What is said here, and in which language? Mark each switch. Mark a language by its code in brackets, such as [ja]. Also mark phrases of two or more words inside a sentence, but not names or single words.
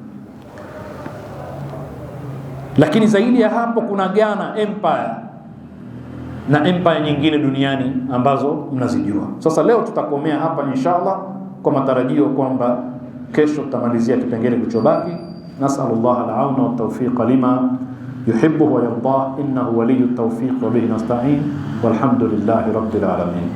[sw] Lakini zaidi ya hapo kuna Ghana Empire na empire nyingine duniani ambazo mnazijua. Sasa leo tutakomea hapa inshallah, kwa matarajio kwamba kesho tutamalizia kipengele kilichobaki. [ar] ونسأل الله العون والتوفيق لما يحب ويرضى، إنه ولي التوفيق وبه نستعين، والحمد لله رب العالمين.